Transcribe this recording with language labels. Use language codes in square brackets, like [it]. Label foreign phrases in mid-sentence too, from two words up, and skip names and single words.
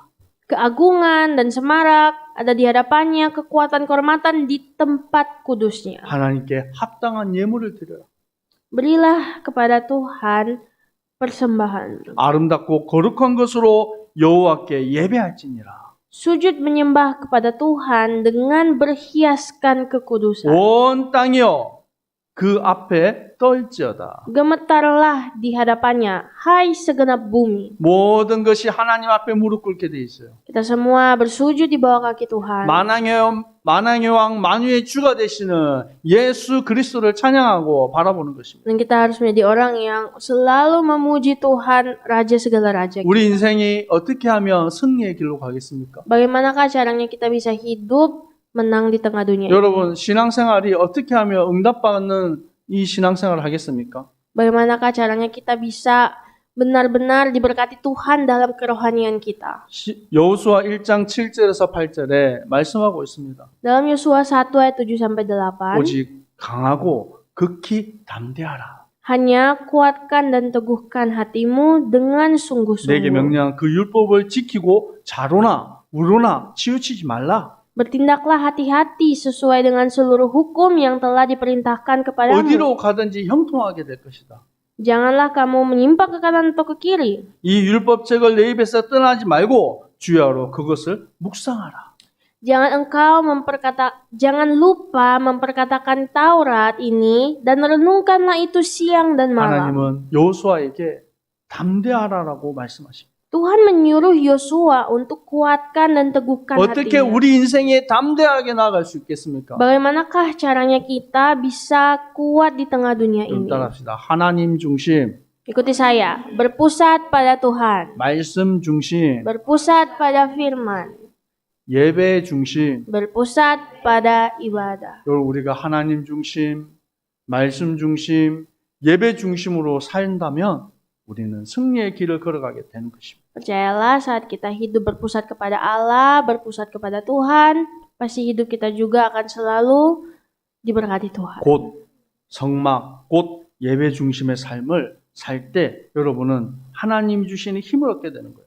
[id] Keagungan dan semarak ada di hadapannya, kekuatan kehormatan di tempat kudusnya. [ko] 하나님께 합당한 예물을 드려라. [id] Berilah kepada Tuhan persembahan. [ko] 아름답고 거룩한 것으로 여호와께 예배할지니라. [id] Sujud menyembah kepada Tuhan dengan berhiaskan kekudusan. [ko] 온 땅이여 그 앞에 떨지어다. [id] Gemetarlah di hadapannya, hai segenap bumi. [ko] 모든 것이 하나님 앞에 무릎 꿇게 돼 있어요. [id] Kita semua bersujud di bawah kaki Tuhan. [ko] 만왕의 왕 만유의 주가 되시는 예수 그리스도를 찬양하고 바라보는 것입니다. [id] Dan kita harus menjadi orang yang selalu memuji Tuhan, Raja segala raja. [ko] 우리 인생이 어떻게 하면 승리의 길로 가겠습니까? [id] Bagaimanakah caranya kita bisa hidup menang di tengah dunia ini? [ko] 여러분 신앙생활이 어떻게 하면 응답받는 이 신앙생활을 하겠습니까? [id] Bagaimanakah caranya kita bisa benar-benar diberkati Tuhan dalam kerohanian kita? [ko] 여호수아 1장 7절에서 8절에 말씀하고 있습니다. [id] Dalam Yosua 1 ayat 7-8, [ko] 오직 강하고 극히 담대하라. [id] hanya kuatkan dan teguhkan hatimu dengan [ko] 내게 [id] sungguh-sungguh. [ko] 명령한 그 율법을 지키고 자로나 우로나 치우치지 말라. [id] Bertindaklah hati-hati sesuai dengan seluruh hukum yang telah diperintahkan kepadamu. [ko] 어디로 가든지 형통하게 될 것이다. [id] Janganlah kamu menyimpang ke kanan atau ke kiri. [ko] 이 율법책을 내 입에서 떠나지 말고 주야로 그것을 묵상하라. [id] Jangan lupa memperkatakan Taurat ini dan renungkanlah itu siang dan malam. [ko] 하나님은 여호수아에게 담대하라라고 말씀하십니다. [id] Tuhan menyuruh Yosua untuk kuatkan dan teguhkan [ko] 어떻게 [id] hatinya. [ko] 우리 인생에 담대하게 나아갈 수 있겠습니까? [id] Bagaimanakah caranya kita bisa kuat di tengah dunia [ko] 좀 [id] ini? [ko] 따라합시다. 하나님 중심, [id] Ikuti saya, berpusat pada Tuhan, [ko] 말씀 중심, [id] berpusat pada firman, [ko] 예배 중심. [id] berpusat pada ibadah. [ko] 여러분 우리가 하나님 중심, 말씀 중심, 예배 중심으로 살다면 우리는 승리의 길을 걸어가게 되는 것입니다. [id] Percayalah saat kita hidup berpusat kepada Allah, berpusat kepada Tuhan, pasti hidup kita juga akan selalu diberkati Tuhan. [ko] 곧 성막, 곧 예배 중심의 삶을 살 때 여러분은 하나님 주시는 힘을 얻게 되는 거예요.